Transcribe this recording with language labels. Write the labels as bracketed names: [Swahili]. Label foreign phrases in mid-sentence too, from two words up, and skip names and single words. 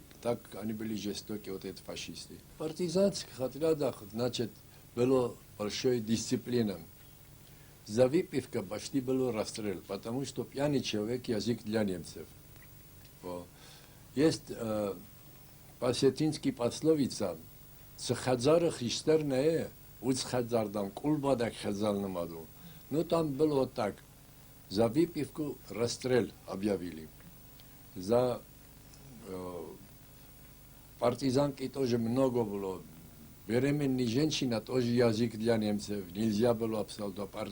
[Russian] Так они были жестоки, вот эти фашисты. В партизанских отрядах, значит, была большая дисциплина. За выпивку почти был расстрел, потому что пьяный человек – язык для немцев. Есть по-осетински пословица [Ossetic] «Цхадзара христерная, уцхадзардам кулбадак хазалнамаду». [Russian] Ну, там было вот так. За выпивку расстрел объявили. За партизанки тоже много было. Беременная женщина тоже язык для немцев. Нельзя было абсолютно.